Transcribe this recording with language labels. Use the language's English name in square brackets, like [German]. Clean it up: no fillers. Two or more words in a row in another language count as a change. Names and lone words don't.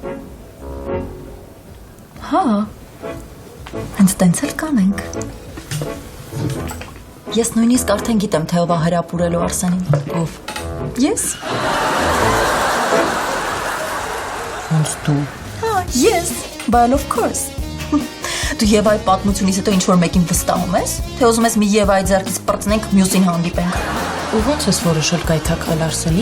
[Armenian] Հա, հենց տենց էլ կանենք։ Ես նույնիսկ արդեն գիտեմ, թե ով է հրապուրելու Արսենին։ Ով։ Ես։ Ոնց դու։ Հա, ես, [English] but of course։ [Armenian] Դու Եվայի պատմությունից հետո ինչ-որ մեկին վստահում ես, թե ուզում ես մի Եվայի ձեռքից պրծնենք, մյուսին հանդիպենք։ Ու ոնց ես որոշել գայթակղել Արսենին։